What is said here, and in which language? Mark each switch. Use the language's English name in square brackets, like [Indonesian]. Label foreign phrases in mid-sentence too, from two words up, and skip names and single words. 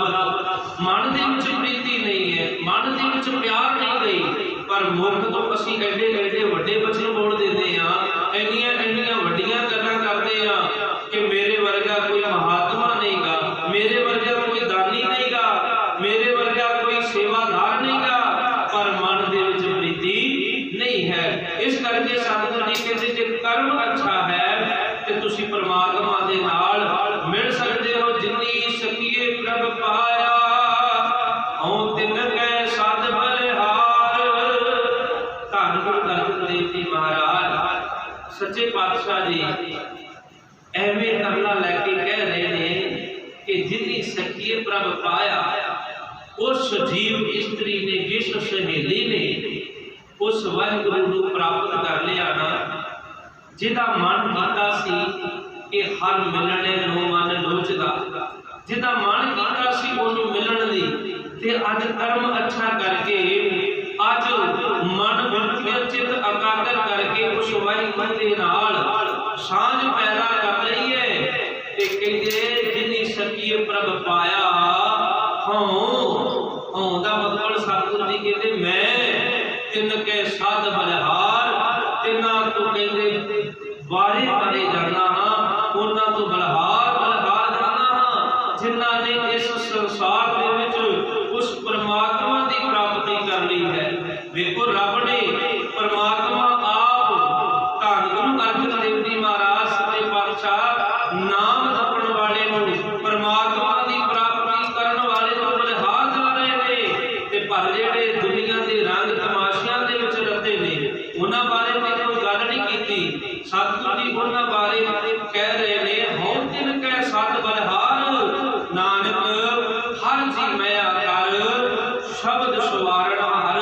[Punjabi] ਮਨ ਦੇ ਵਿਚ ਪ੍ਰੀਤੀ ਨਹੀਂ ਹੈ, ਮਨ ਦੇ ਵਿਚ ਪਿਆਰ ਨਹੀਂ ਗਈ, ਪਰ ਮੁਖ ਤੋ ਅਸੀਂ ਏਡੇ ਏਡੇ ਵੱਡੇ ਵਚਨ ਬੋਲ ਦੇਤੇ ਹੈਂ, ਏਨੀਆਂ ਏਨੀਆਂ ਵੱਡੀਆਂ ਗੱਲਾਂ ਕਰਤੇ ਹੈਂ ਕਿ ਮੇਰੇ ਵਰਗਾ ਕੋਈ ਮਹਾਤਮਾ ਨਹੀਂਗਾ, ਮੇਰੇ ਵਰਗਾ ਕੋਈ ਦਾਨੀ ਨਹੀਂਗਾ, ਮੇਰੇ ਵਰਗਾ ਕੋਈ ਸੇਵਾਦਾਰ ਨਹੀਂਗਾ, ਪਰ ਮਨ ਦੇ ਵਿਚ ਪ੍ਰੀਤੀ ਨਹੀਂ ਹੈ। ਇਸ ਕਰਕੇ ਸਤਿਗੁਰੂ ਜੀ ਕਹਿੰਦੇ ਜੇ ਕਰਮ ਅੱਛਾ ਹੈ ਤੇ ਤੁਸੀਂ ਪਰਮਾਤਮਾ ਦੇ ਨਾਲ ਮਿਲ ਸਕਦੇ ਹੋ। ਜਿਨੀ ਸਖੀਏ ਪ੍ਰਭੁ ਪਾਇਆ ਹੰਉ ਤਿਨ ਕੈ ਸਦ ਬਲਿਹਾਰ। ਧੰਨ ਗੁਰੂ ਅਰਜਨ ਦੇਵ ਜੀ ਮਹਾਰਾਜ ਸੱਚੇ ਪਾਤਸ਼ਾਹ ਜੀ ਏਵੇਂ ਤਰਲਾ ਲੈਕੇ ਕਹਿ ਰਹੇ ਨੇ ਕਿ ਜਿਨੀ ਸਖੀਏ ਪ੍ਰਭ ਪਾਇਆ, ਉਸ ਜੀਵ ਇਸਤਰੀ ਨੇ, ਜਿਸ ਸਹੇਲੀ ਨੇ ਉਸ ਵਾਹਿਗੁਰੂ ਨੂੰ ਪ੍ਰਾਪਤ ਕਰ ਲਿਆ ਨਾ, ਜਿਹਦਾ ਮਨ ਕੀਤਾ ਸੀ ਕਿ ਹਰਿ ਮਿਲਣੇ ਨੂੰ ਮਨ ਲੋਚਦਾ, ਜਿਹਦਾ ਮਨ ਕੀਤਾ ਸੀ ਓਹਨੂੰ ਮਿਲਣ ਦੀ, ਤੇ ਅੱਜ ਕਰਮ ਅੱਛਾ ਕਰਕੇ, ਅੱਜ ਮਨ ਬਿਰਤੀਆਂ ਚਿੱਤ ਇਕਾਗਰ ਕਰਕੇ ਉਸ ਵਾਹਿਗੁਰੂ ਦੇ ਨਾਲ ਸਾਂਝ ਪੈਦਾ ਕਰ ਲਈ ਹੈ। ਤੇ ਕਹਿੰਦੇ ਜਿਨੀ ਸਖੀਏ ਪ੍ਰਭ ਪਾਇਆ ਹੋਂ ਦਾ ਮਤਲਬ ਸਤਿਗੁਰੂ ਜੀ ਕਹਿੰਦੇ ਮੈਂ ਤਿਨ ਕੇ ਸਾਧ ਬਲਿਹਾਰ, ਤਿਨਾ ਤੋਂ ਕਹਿੰਦੇ ਵਾਰੇ ਵਾਰੇ ਜਾਨਾ ਹਾਂ, ਉਨ੍ਹਾਂ ਤੋਂ ਬਲਿਹਾਰ ਬਲਿਹਾਰ ਜਾਨਾ ਹਾਂ, ਜਿਨ੍ਹਾਂ ਨੇ ਇਸ ਸੰਸਾਰ ਦੇ ਵਿਚ ਉਸ ਪਰਮਾਤਮਾ ਦੀ ਪ੍ਰਾਪਤੀ ਕਰ ਲਈ ਹੈ। ਦੇਖੋ ਰੱਬ ਨੇ ਪਰਮਾਤਮਾ ਆਪ ਧੰਨ ਗੁਰੂ ਅਰਜਨ ਦੇਵ ਜੀ ਮਹਾਰਾਜ ਸੱਚੇ ਪਾਤਸ਼ਾਹ ਨਾਮ ਜਪਣ ਵਾਲੇ ਨੂੰ ਪਰਮਾਤਮਾ ਦੀ ਪ੍ਰਾਪਤੀ ਕਰਨ ਵਾਲੇ ਨੂੰ ਬਲਿਹਾਰ ਜਾ ਰਹੇ ਨੇ, ਤੇ ਪਰ ਜਿਹੜੇ ਦੁਨੀਆ ਦੇ ਰੰਗ ਤਮਾਸ਼ਿਆਂ ਦੇ ਵਿਚ ਰੱਤੇ ਨੇ ਉਨ੍ਹਾਂ ਬਾਰੇ ਤੇ ਕੋਈ ਗੱਲ ਨਹੀਂ ਕੀਤੀ। ਸਤਿਗੁਰੂ ਜੀ ਉਨ੍ਹਾਂ ਬਾਰੇ ਕਹਿ ਰਹੇ ਨੇ ਹੰਉ ਤਿਨ ਕੈ ਸਦ ਬਲਿਹਾਰ, ਨਾਨਕ ਹਰਿ ਜੀ ਮੈਂ ਕਰ ਸ਼ਬਦ ਸਵਾਰਣ ਹਰਿ।